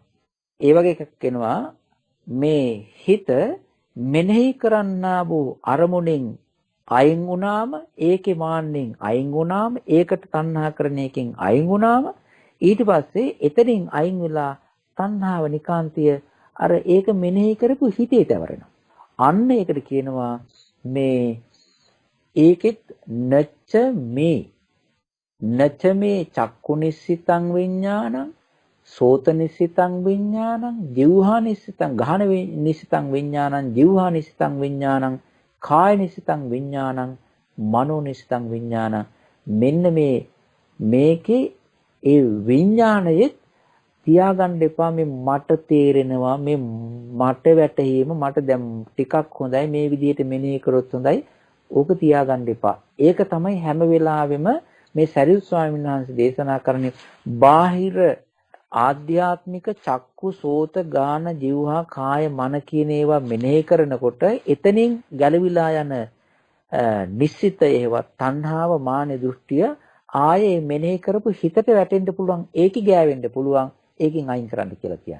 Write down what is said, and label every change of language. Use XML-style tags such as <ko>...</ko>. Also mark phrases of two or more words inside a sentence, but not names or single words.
<si>ඒ වගේ එකක් වෙනවා මේ හිත මෙනෙහි කරන්නා වූ අරමුණෙන් අයින් වුණාම ඒකේ මාන්නෙන් අයින් වුණාම ඒකට තණ්හා කරන එකෙන් අයින් වුණාම ඊට පස්සේ එතනින් අයින් වෙලා තණ්හාව නිකාන්තිය අර ඒක මෙනෙහි කරපු හිතේ තවරෙනවා. අන්න ඒකට කියනවා මේ ඒකෙත් නච්ච මේ</si> <pi>චක්කුනිස්සිතං විඥානං සෝතනිස්සිතං විඥානං ජීවහානිස්සිතං ගහනනිස්සිතං විඥානං ජීවහානිස්සිතං විඥානං කායනිස්සිතං විඥානං මනෝනිස්සිතං විඥානං</pi> <si>මෙන්න මේකේ ඒ විඥාණයෙත් තියාගන්න එපා මේ මට තේරෙනවා මේ මට වැටහීම මට දැන් ටිකක් හොඳයි මේ විදිහට මෙනෙහි කරොත් හොඳයි ඕක තියාගන්න එපා. ඒක තමයි හැම වෙලාවෙම මේ සරියුත් ස්වාමීන් වහන්සේ දේශනා කරන්නේ බාහිර ආධ්‍යාත්මික</si> <pi>චක්කු සෝත ගාන જીවහා කාය මන</pi> <si>කියන ඒවා මෙනෙහි කරනකොට එතනින් ගැලවිලා යන නිශ්චිත ඒවා තණ්හාව මාන දෘෂ්ටිය ආයේ මෙනෙහි කරපු හිතට වැටෙන්න පුළුවන් ඒකි ගෑවෙන්න පුළුවන් ඒකෙන් අයින් කරන්න කියලා කියන්නේ.</si>